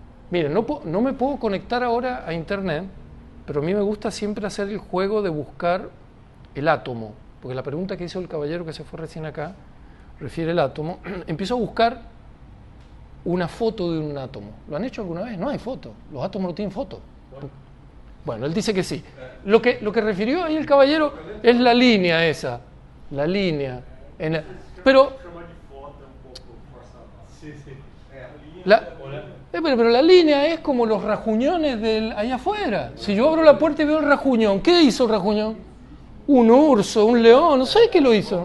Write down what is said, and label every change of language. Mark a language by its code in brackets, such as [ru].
[es] Miren, no me puedo conectar ahora a internet, pero a mí me gusta siempre hacer el juego de buscar el átomo, porque la pregunta que hizo el caballero que se fue recién acá refiere al átomo. Empiezo a buscar una foto de un átomo. ¿Lo han hecho alguna vez? No hay foto. Los átomos no tienen foto. Bueno, él dice que sí. Lo que refirió ahí el caballero es la línea esa. La línea. Pero [pt] Chamar de foto é um pouco forçado. [es] Sí, sí. pero la línea es como los rajuñones allá afuera. Si yo abro la puerta y veo el rajuñón, ¿qué hizo el rajuñón? Un urso, un león, no sé qué lo hizo.